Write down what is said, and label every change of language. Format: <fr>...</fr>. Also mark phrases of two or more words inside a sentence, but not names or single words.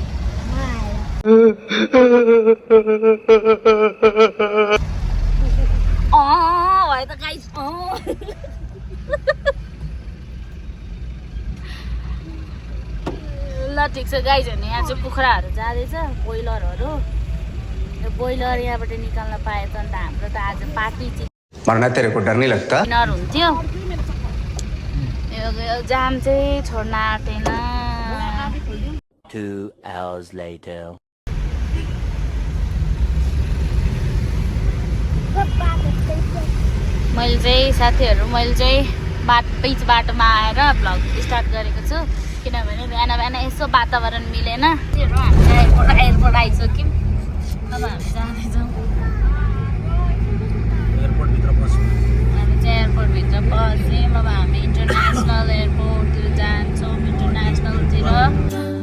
<ne>भयो त गाइस ल ठिक छ गाइस भने यहाँ चाहिँ कुखुराहरू जाँदैछ बोइलरहरू बोइलर यहाँबाट निकाल्न पाए त अन्त हाम्रो त आज पार्टी</ne> <hi>मर्ना तेरेको डर नहीं लगता</hi> <ne>हुन्थ्यो यो जाम चाहिँ छोड्न आँटेन</ne> <en>2 hours later</en> <ne>मैले चाहिँ बिच बाटोमा आएर</ne> <en>vlog start</en> <ne>गरेको छु किनभने बिहान यसो वातावरण मिलेन हामी एयरपोर्ट आइसक्यौँ अब हामी जाँदैछौँ हामी चाहिँ एयरपोर्टभित्र पस्यौँ अब हामी</ne> <en>international airportतिर</en> <ne>जान्छौँ इन्टरनेसनलतिर</ne>